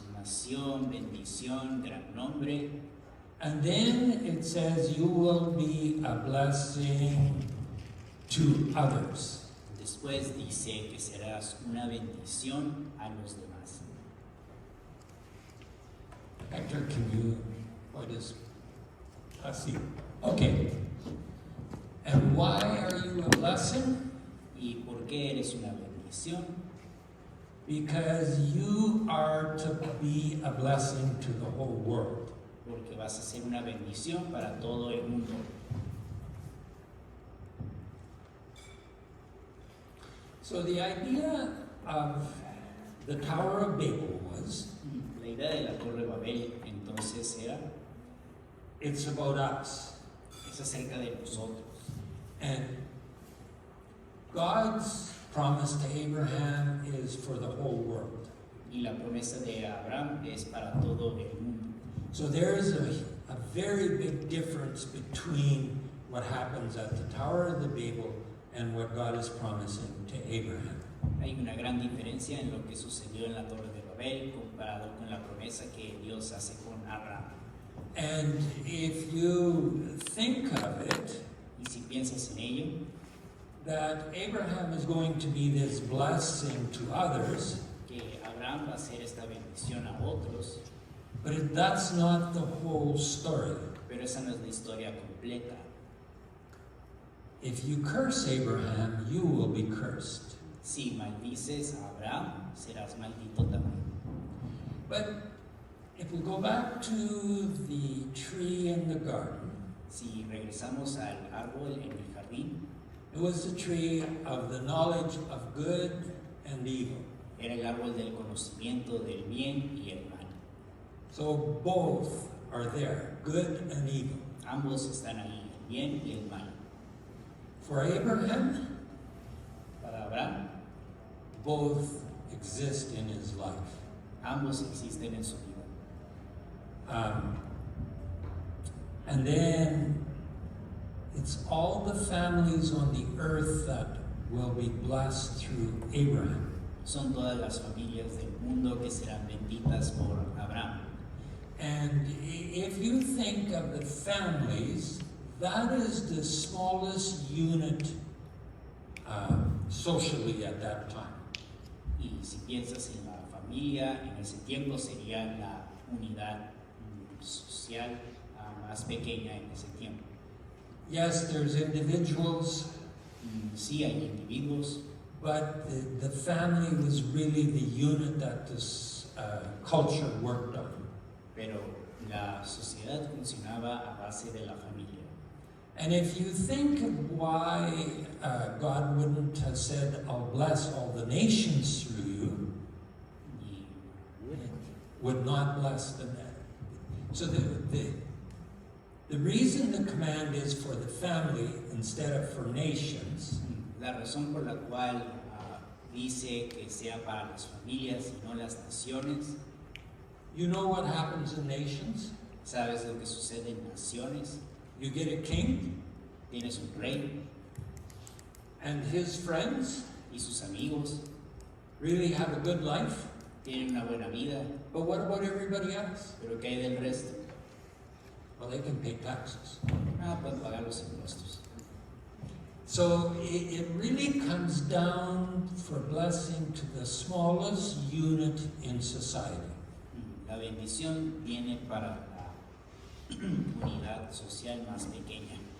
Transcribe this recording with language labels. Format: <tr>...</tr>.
<es>Nación, bendición, gran nombre.</es> <en>And then it says, you will be a blessing to others.</en> <es>Después dice que serás una bendición a los demás.</es> <en>Hector, can you point us? Así. Okay. And why are you a blessing?</en> <es>¿Y por qué eres una bendición?</es> <en>Because you are to be a blessing to the whole world.</en> <es>Porque vas a ser una bendición para todo el mundo.</es> <en>So the idea of the Tower of Babel was,</en> <es>La idea de la Torre Babel entonces era,</es> <en>it's about us.</en> <es>es acerca de nosotros.</es> <en>And God's promise to Abraham is for the whole world.</en> <es>Y la promesa de Abraham es para todo el mundo.</es> <en>So there's a very big difference between what happens at the Tower of the Babel and what God is promising to Abraham.</en> <es>Hay una gran diferencia en lo que sucedió en la Torre de Babel comparado con la promesa que Dios hace con Abraham.</es> <en>And if you think of it,</en> <es>Y si piensas en ello,</es> <en>that Abraham is going to be this blessing to others,</en> <es>que Abraham va a hacer esta bendición a otros,</es> <en>but that's not the whole story.</en> <es>pero esa no es la historia completa.</es> <en>If you curse Abraham, you will be cursed.</en> <es>Si maldices a Abraham, serás maldito también.</es> <en>But if we go back to the tree in the garden,</en> <es>Si regresamos al árbol en el jardín,</es> <en>it was the tree of the knowledge of good and evil.</en> <es>era el árbol del conocimiento del bien y el mal.</es> <en>So both are there, good and evil.</en> <es>Ambos están ahí, el bien y el mal.</es> <en>For Abraham,</en> <es>Para Abraham,</es> <en>both exist in his life.</en> <es>ambos existen en su vida.</es> <en>And then it's all the families on the earth that will be blessed through Abraham.</en> <es>Son todas las familias del mundo que serán benditas por Abraham.</es> <en>And if you think of the families, that is the smallest unit socially at that time.</en> <es>Y si piensas en la familia, en ese tiempo sería la unidad social más pequeña en ese tiempo.</es> <en>Yes, there's individuals,</en> <es>Sí hay individuos,</es> <en>but the family was really the unit that this culture worked on.</en> <es>pero la sociedad funcionaba a base de la familia.</es> <en>And if you think of why God wouldn't have said, I'll bless all the nations through you,</en> <es>Y</es> <en>would not bless the net. So the reason the command is for the family instead of for nations</en> <es>la razón por la cual dice que sea para las familias y no las naciones,</es> <en>you know what happens in nations?</en> <es>¿sabes lo que sucede en naciones?</es> <en>You get a king</en> <es>Tienes un rey</es> <en>and his friends</en> <es>y sus amigos,</es> <en>really have a good life,</en> <es>tienen una buena vida,</es> <en>but what about everybody else?</en> <es>pero ¿qué hay del resto?</es> <en>Well, they can pay taxes.</en> <es>Pueden pagar los impuestos.</es> <en>So it really comes down for blessing to the smallest unit in society.</en> <es>La bendición viene para la unidad social más pequeña.</es>